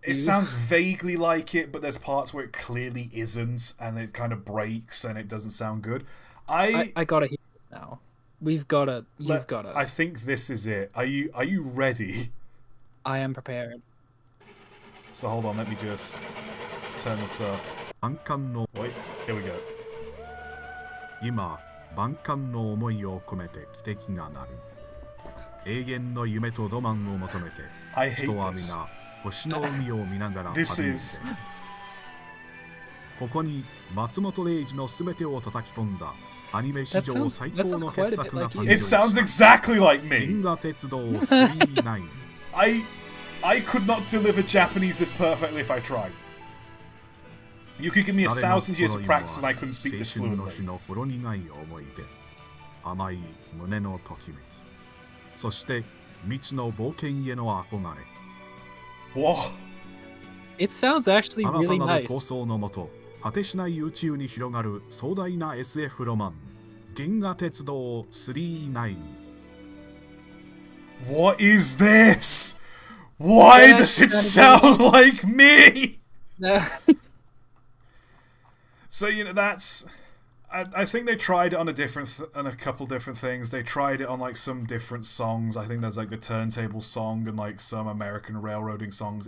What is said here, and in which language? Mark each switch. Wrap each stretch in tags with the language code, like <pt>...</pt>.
<en>it sounds vaguely like it, but there's parts where it clearly isn't, and it kind of breaks and it doesn't sound good. I gotta hear it now. You've gotta. I think this is it. Are you ready? I am prepared. So hold on, let me just turn this up. Wait, here we go.</en> <ja>今、万感の思いを込めて汽笛が鳴る。永遠の夢とロマンを求めて、人は皆星の海を見ながら旅に出る。ここに松本零士のすべてを叩き込んだアニメ史上最高の傑作が誕生した。</ja> <en>It sounds exactly like me.</en> <ja>銀河鉄道39</ja> <en>I could not deliver Japanese this perfectly if I tried. You could give me 1,000 years of practice and I couldn't speak this fluently.</en> <ja>甘い胸のときめき、そして未知の冒険への憧れ。</ja> <en>Whoa. It sounds actually really</en> <ja>あなたなる</ja> <en>nice.</en> <ja>構想のもと、果てしない宇宙に広がる壮大な SF ロマン、銀河鉄道39。</ja> <en>What is this? Why does it sound like me? So that's. I think they tried it on on a couple different things. They tried it on some different songs. I think there's the turntable song and some American railroading songs.</en>